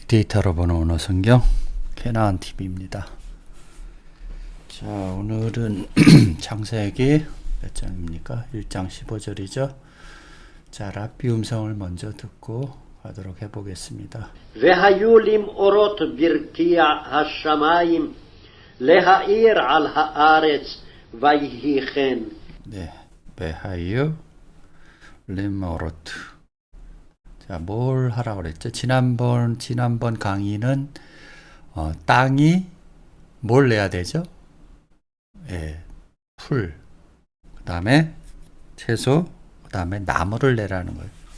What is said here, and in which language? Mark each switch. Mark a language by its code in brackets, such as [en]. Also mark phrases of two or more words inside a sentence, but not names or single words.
[ko] 빅데이터로 보는 언어성경 캐나안 TV입니다. 자, 오늘은 창세기 몇 장입니까? 1장 15절이죠. 자, 랍비 음성을 먼저 듣고 가도록 해보겠습니다. [he] והיו למאורות ברקיע השמיים להאיר על הארץ ויהי כן. [ko] 네, [he] והיו למאורות. [ko] 자, 뭘 하라고 그랬죠? 지난번 강의는 땅이 뭘 내야 되죠? 예, 풀, 그 다음에 채소, 그 다음에 나무를 내라는 거예요.